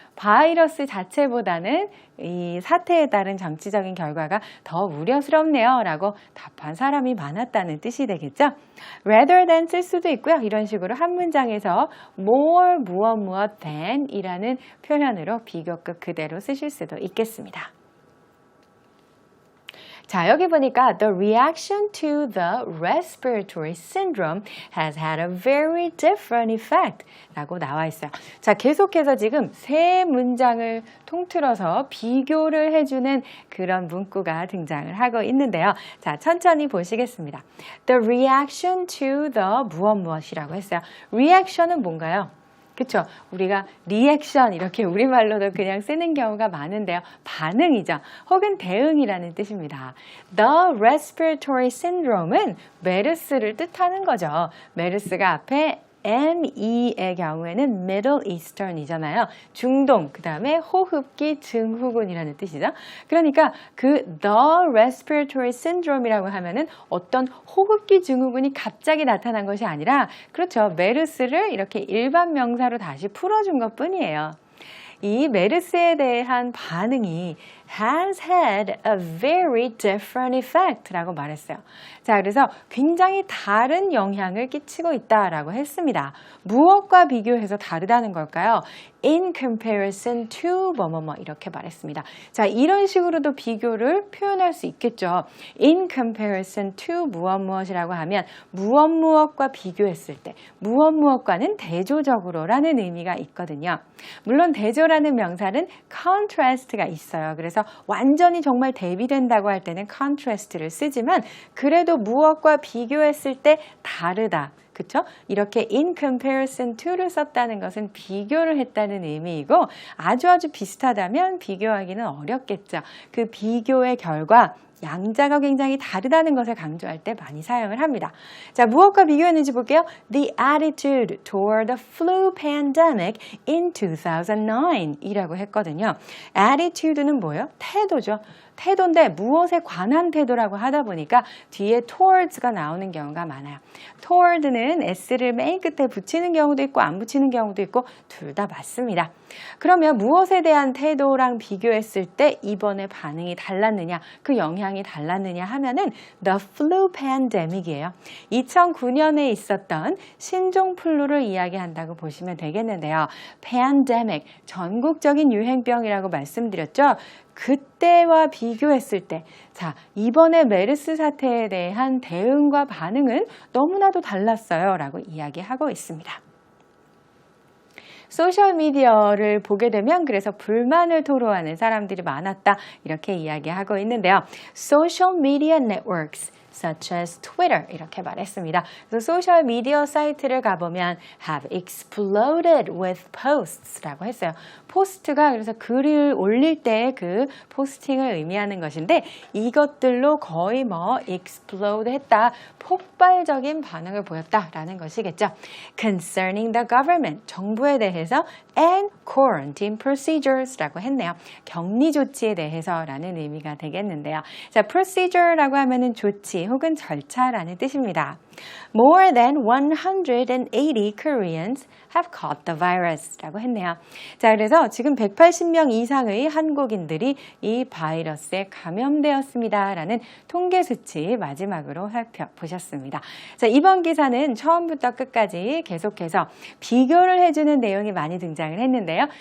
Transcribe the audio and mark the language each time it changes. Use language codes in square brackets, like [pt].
[ko] 바이러스 자체보다는 이 사태에 따른 정치적인 결과가 더 우려스럽네요 라고 답한 사람이 많았다는 뜻이 되겠죠. [en] rather than [ko] 쓸 수도 있고요. 이런 식으로 한 문장에서 more 무엇 than 이라는 표현으로 비교급 그대로 쓰실 수도 있겠습니다. 자, 여기 보니까 [en] the reaction to the respiratory syndrome has had a very different effect [ko] 라고 나와 있어요. 자, 계속해서 지금 세 문장을 통틀어서 비교를 해주는 그런 문구가 등장을 하고 있는데요. 자, 천천히 보시겠습니다. [en] The reaction to the [ko] 무엇이라고 했어요. reaction은 뭔가요? 그렇죠. 우리가 리액션 이렇게 우리말로도 그냥 쓰는 경우가 많은데요. 반응이죠. 혹은 대응이라는 뜻입니다. The respiratory syndrome은 메르스를 뜻하는 거죠. 메르스가 앞에 ME의 경우에는 Middle Eastern이잖아요. 중동, 그 다음에 호흡기 증후군이라는 뜻이죠. 그러니까 그 The Respiratory Syndrome이라고 하면은 어떤 호흡기 증후군이 갑자기 나타난 것이 아니라 그렇죠. 메르스를 이렇게 일반 명사로 다시 풀어준 것 뿐이에요. 이 메르스에 대한 반응이 [en] has had a very different effect [ko] 라고 말했어요. 자, 그래서 굉장히 다른 영향을 끼치고 있다라고 했습니다. 무엇과 비교해서 다르다는 걸까요? [en] In comparison to [ko] 뭐뭐뭐 이렇게 말했습니다. 자, 이런 식으로도 비교를 표현할 수 있겠죠. [en] In comparison to [ko] 무엇무엇이라고 하면 무엇무엇과 비교했을 때 무엇무엇과는 대조적으로라는 의미가 있거든요. 물론 대조라는 명사는 contrast가 있어요. 그래서 완전히 정말 대비된다고 할 때는 contrast를 쓰지만 그래도 무엇과 비교했을 때 다르다. 그쵸? 이렇게 [en] in comparison to [ko] 를 썼다는 것은 비교를 했다는 의미이고 아주 비슷하다면 비교하기는 어렵겠죠. 그 비교의 결과 양자가 굉장히 다르다는 것을 강조할 때 많이 사용을 합니다. 자, 무엇과 비교했는지 볼게요. [en] The attitude toward the flu pandemic in 2009 [ko] 이라고 했거든요. attitude는 뭐예요? 태도죠. 태도인데 무엇에 관한 태도라고 하다 보니까 뒤에 towards가 나오는 경우가 많아요. toward는 s를 맨 끝에 붙이는 경우도 있고 안 붙이는 경우도 있고 둘 다 맞습니다. 그러면 무엇에 대한 태도랑 비교했을 때 이번에 반응이 달랐느냐, 그 영향이 달랐느냐 하면은 [en] the flu pandemic [ko] 이에요. 2009년에 있었던 신종플루를 이야기한다고 보시면 되겠는데요. pandemic, 전국적인 유행병이라고 말씀드렸죠. 그때와 비교했을 때, 자, 이번에 메르스 사태에 대한 대응과 반응은 너무나도 달랐어요 라고 이야기하고 있습니다. 소셜미디어를 보게 되면 그래서 불만을 토로하는 사람들이 많았다 이렇게 이야기하고 있는데요. [en] Social media networks such as Twitter [ko] 이렇게 말했습니다. 그래서 소셜미디어 사이트를 가보면 [en] have exploded with posts [ko] 라고 했어요. 포스트가 그래서 글을 올릴 때 그 포스팅을 의미하는 것인데 이것들로 거의 뭐 explode 했다, 폭발적인 반응을 보였다라는 것이겠죠. [en] Concerning the government, [ko] 정부에 대해서 [en] and quarantine procedures [ko] 라고 했네요. 격리 조치에 대해서라는 의미가 되겠는데요. 자, procedure라고 하면은 조치 혹은 절차라는 뜻입니다. [en] More than 180 Koreans have caught the virus [ko] 라고 했네요. 자, 그래서 지금 180명 이상의 한국인들이 이 바이러스에 감염되었습니다 라는 통계 수치 마지막으로 살펴보셨습니다. 자, 이번 기사는 처음부터 끝까지 계속해서 비교를 해주는 내용이 많이 등장을 했는데요.